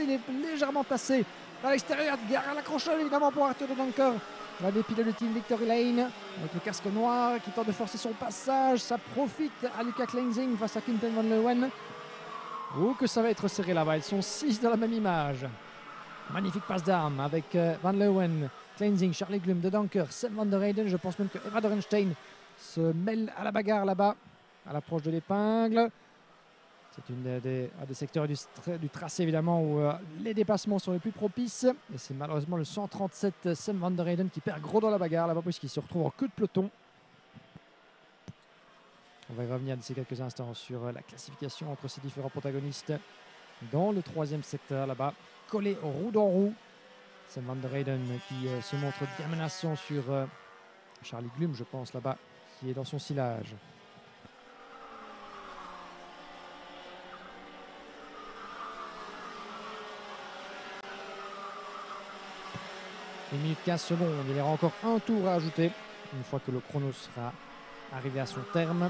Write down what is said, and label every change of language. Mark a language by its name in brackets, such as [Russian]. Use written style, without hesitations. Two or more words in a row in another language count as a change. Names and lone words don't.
[French] Il est légèrement tassé à l'extérieur. Gare à l'accrochage évidemment pour Arthur de Dunker. Là, des pilotes de Team Victory Lane avec le casque noir qui tente de forcer son passage. Ça profite à Luca Kleinzing face à Quinten Van Leeuwen. Oh, que ça va être serré là-bas. Ils sont 6 dans la même image. Magnifique passe d'armes avec Van Leeuwen, Kleinzing, Charlie Glum, de Dunker, Sam van der Heyden. Je pense même que Eva Dorenstein se mêle à la bagarre là-bas, à l'approche de l'épingle. C'est un des secteurs du tracé évidemment où les dépassements sont les plus propices. Et c'est malheureusement le 137 Sam van der Heyden qui perd gros dans la bagarre là-bas puisqu'il se retrouve en queue de peloton. On va y revenir d'ici quelques instants sur la classification entre ces différents protagonistes dans le 3e secteur là-bas, collé roue dans roue. Sam van der Heyden qui se montre bien menaçant sur Charlie Glum, je pense, là-bas, qui est dans son sillage. Une minute 15 secondes, il y aura encore un tour à ajouter une fois que le chrono sera arrivé à son terme.